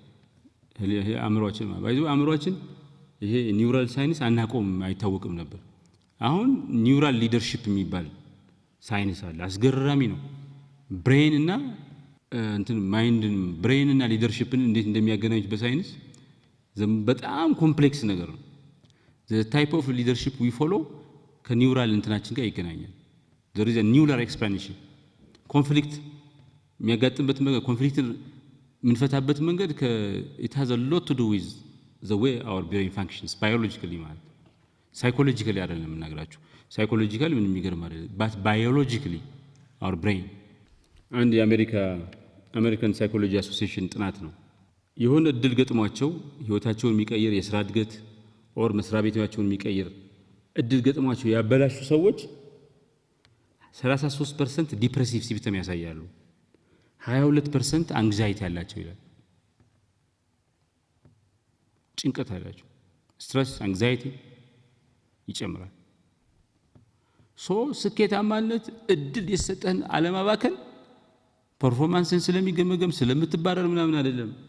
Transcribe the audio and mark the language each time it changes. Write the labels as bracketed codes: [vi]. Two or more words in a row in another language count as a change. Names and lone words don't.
[am] አእምሮአችን ይሄ [en] neural science [am] አናቆም አይታወቅም ነበር አሁን [en] neural leadership [am] የሚባል ሳይንስ አለ አስገራሚ ነው ብሬን እና ማይንድን ብሬን እና ሊደርሺፕን እንዴት እንደሚያገናኙት በሳይንስ በጣም ኮምፕሌክስ ነገር ነው [en] the type of leadership we follow [am] ከኒውራል እንትናችን ጋር ይገናኛል [en] there is a neural [am] explanation ኮንፍሊክት የሚያጋጥምበት መንገድ ኮንፍሊክትን ምንፈታበት መንገድ [en] it has a lot to do with the way our brain functions biologically [am] ማለት psychologically አይደለም የምናገራችሁ psychologically ምን የሚገርም አይደለም [en] but biologically our brain and the American Psychology Association [am] ጥናት ነው የሆነ እድል ገጥሟቸው ህይወታቸውን የሚቀይር የሥራ እድገት or መስሪያ ቤታቸውን የሚቀይር እድል ገጥሟቸው ያበላሹ ሰዎች 33% [en] depressive symptom [am] ያሳያሉ 22% አንግዛይቲ ያላቸው ይላል ጭንቀት ያላቸው [en] stress anxiety [am] ይጨምራል ሶ ስኬታማነት እድል የሰጠህን አለማባከን ፐርፎርማንስን ስለሚገመገም ስለምትባረር ምናምን አይደለም